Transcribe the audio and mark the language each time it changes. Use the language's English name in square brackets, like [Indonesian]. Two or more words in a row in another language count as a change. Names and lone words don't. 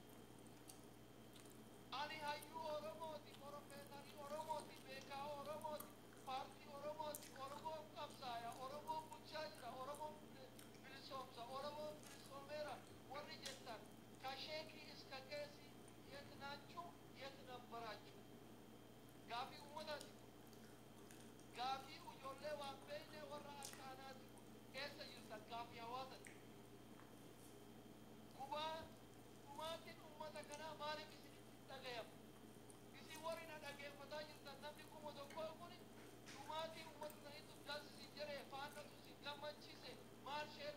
[Oromo] ani hayyuu oromooti profeesarii oromooti beekaa oromooti paartii oromooti oromoon qabsaaya oromoon bulchaa jira oromoon bilisoomsa oromoon bilisoomeera warri jettan ka sheekii iska geessi [Amharic] የት ናችሁ የት ነበራችሁ [Oromo] gaafii ummataati gaafii ijoollee waan beekne warra akkaanaati eessa jirtan gaafii hawaasati dhumaatiin ummata kanaa maaliif isinitti dhagayamu isin warri na dhageeffataa jirtan namni 1,000 kun dhumaatiin ummata saniitu dansisin jedhee faannatu sin gammachiise maal sheer